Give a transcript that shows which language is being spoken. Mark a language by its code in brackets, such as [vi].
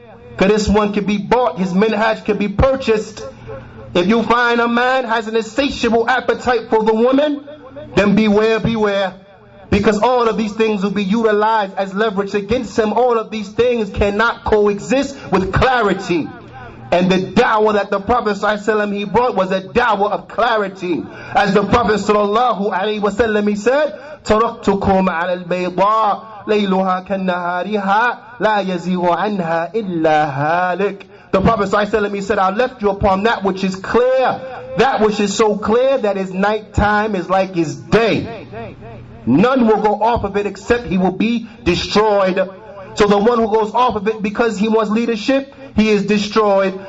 [en] Because this one can be bought, his minhaj can be purchased. If you find a man has an insatiable appetite for the woman, then beware, beware. Because all of these things will be utilized as leverage against him. All of these things cannot coexist with clarity. And the da'wah that the Prophet ﷺ he brought was a da'wah of clarity. As the Prophet ﷺ he said, [ar] تَرَكْتُكُمْ عَلَى الْبَيْضَاءِ لَيْلُهَا كَالنَّهَارِهَا لَا يَزِيغُ عَنْهَا إِلَّا هَالِكٌ. [en] The Prophet ﷺ he said, I left you upon that which is clear. That which is so clear that his nighttime is like his day. None will go off of it except he will be destroyed. So the one who goes off of it because he wants leadership, he is destroyed.